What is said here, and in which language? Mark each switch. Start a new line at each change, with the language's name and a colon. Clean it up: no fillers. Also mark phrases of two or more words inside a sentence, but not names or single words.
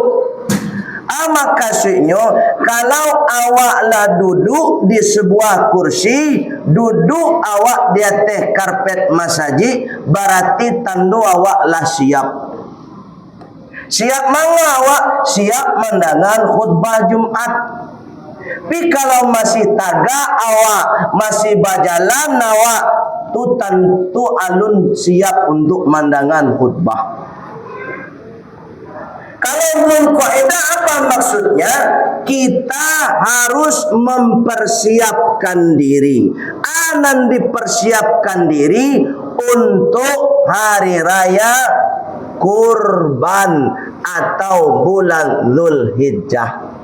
Indonesian: Maka suiknya kalau awaklah duduk di sebuah kursi, duduk awak di atas karpet masjid, berarti tanda awaklah siap. Siap mana awak? Siap mendengar khutbah Jumat. Tapi kalau masih
Minangkabau: tagak awak,
Indonesian: masih berjalan awak, tu tentu alun siap untuk mendengar khutbah. Kalau Dzulqa'idah apa maksudnya? Kita harus mempersiapkan diri. Anan dipersiapkan diri untuk hari raya Kurban atau bulan Dzulhijjah.